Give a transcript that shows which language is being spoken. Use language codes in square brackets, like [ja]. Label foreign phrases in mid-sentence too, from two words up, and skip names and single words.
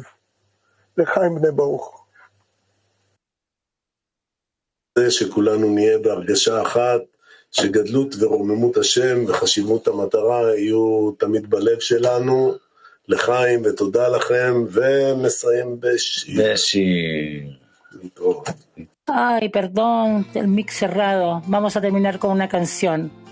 [he] לחיים בני ברוך. זה שכולנו נהיה בהרגשה אחת, שגדלות ורוממות השם וחשיבות המטרה יהיו תמיד בלב שלנו. לחיים ותודה לכם, ומסיים בשיר. [es] Ay, perdón, el mix cerrado. Vamos a terminar con una canción.